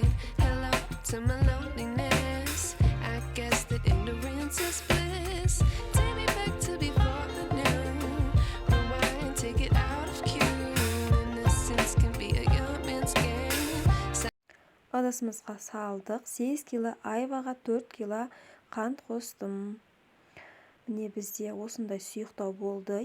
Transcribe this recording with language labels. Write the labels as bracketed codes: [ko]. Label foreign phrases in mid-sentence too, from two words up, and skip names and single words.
[en] Hello to my loneliness. I guess that ignorance is bliss. Take me back to before I knew. Rewind, take it out of cue. Innocence can be a young man's game. [kk] Ыдысымызға салдық. 8 кг айваға 4 кг қант қостым. Міне бізде осындай сұйықтау болды.